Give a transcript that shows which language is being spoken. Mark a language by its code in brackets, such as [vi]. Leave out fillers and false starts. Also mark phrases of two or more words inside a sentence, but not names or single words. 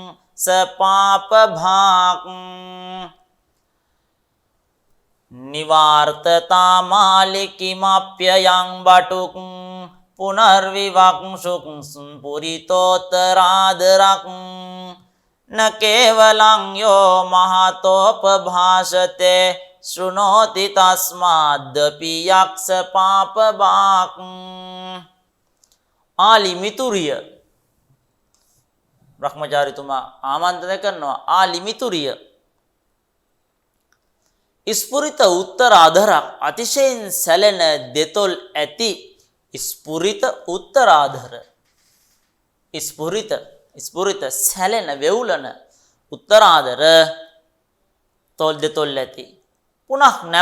[sa] සපාපභාක් නිවාර්තතාමාලිකිමප්පයං වටුක් පුනර්විවක්සුක් ස්පුරිතෝත්තරාදරක් न केवलं यो महतोपभाषते शृणोति तस्मादपि यक्ष पापभाक् [si] ආලි මිතුරිය බ්‍රහ්මචාරිතුමා ආමන්ත්‍රණය කරනවා ආලි මිතුරිය [sa] ස්පුරිත උත්තර ආධරක් [si] අතිශයින් සැලෙන දෙතොල් ඇති [sa] ස්පුරිත උත්තර ආධර [si] ස්පුරිත සැලෙන වෙවුලන උත්තර ආධර තොල් දෙතොල් ඇති පුනක්